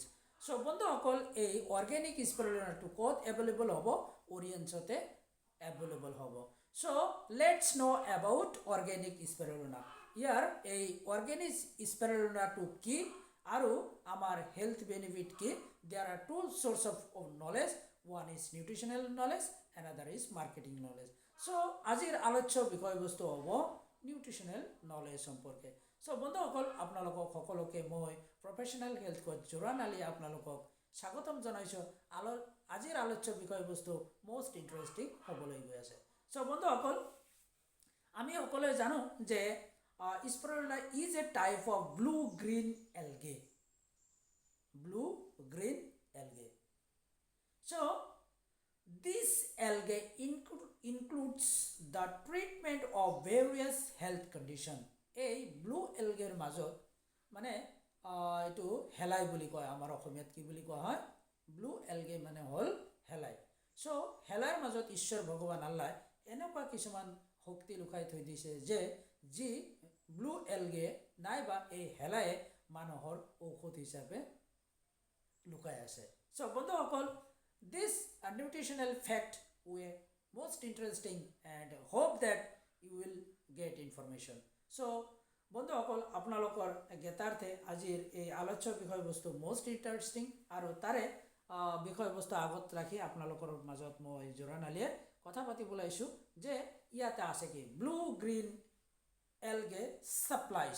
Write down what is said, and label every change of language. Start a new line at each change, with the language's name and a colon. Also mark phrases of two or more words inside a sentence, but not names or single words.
Assamese: চ' বন্ধুসকল, এই
English: organic spirulina
Assamese: ক'ত এভেইলেবল হ'ব? অৰিয়েণ্টছতে এভেইলেবল হ'ব।
English: So let's know about organic spirulina.
Assamese: ইয়াৰ এই
English: organic spirulina
Assamese: কি আৰু আমাৰ
English: health benefit
Assamese: কি?
English: There are two source of knowledge. One is nutritional knowledge, another is marketing knowledge. So,
Assamese: আজিৰ আলোচ্য বিষয়বস্তু হ'ব
English: nutritional knowledge
Assamese: সম্পৰ্কে। চ' বন্ধুসকল, আপোনালোকক সকলোকে মই
English: professional health coach
Assamese: জোৰাণ আলী আপোনালোকক স্বাগতম জনাইছোঁ। আজিৰ আলোচ্য বিষয়বস্তু
English: most interesting
Assamese: হ'বলৈ গৈ আছে। চ' বন্ধুসকল, আমি সকলোৱে জানো যে
English: spirulina is a type of blue green algae. blue green algae. So, this algae includes the treatment of various health condition.
Assamese: এই
English: blue algae
Assamese: মাজত মানে এইটো হেলাই বুলি কয়, আমাৰ অসমীয়াত কি বুলি কোৱা হয়?
English: blue algae
Assamese: মানে হ'ল হেলাই। চ' হেলাইৰ মাজত ঈশ্বৰ ভগৱান আল্লাই এনেকুৱা কিছুমান শক্তি লুকাই থৈ দিছে যে যি
English: blue algae
Assamese: নাইবা এই হেলায়ে মানুহৰ ঔষধ হিচাপে লুকাই আছে। চ' বন্ধুসকল,
English: this nutritional fact were most interesting and hope that you will get information.
Assamese: So বন্ধুসকল, আপোনালোকৰ জ্ঞাতাৰ্থে আজিৰ এই আলোচ্য বিষয়বস্তু
English: most interesting
Assamese: আৰু তাৰে বিষয়বস্তু আগত ৰাখি আপোনালোকৰ মাজত মই জোৰাণ আলীয়ে কথা পাতিবলৈ আহিছোঁ যে ইয়াতে আছে কি
English: blue green algae supplies.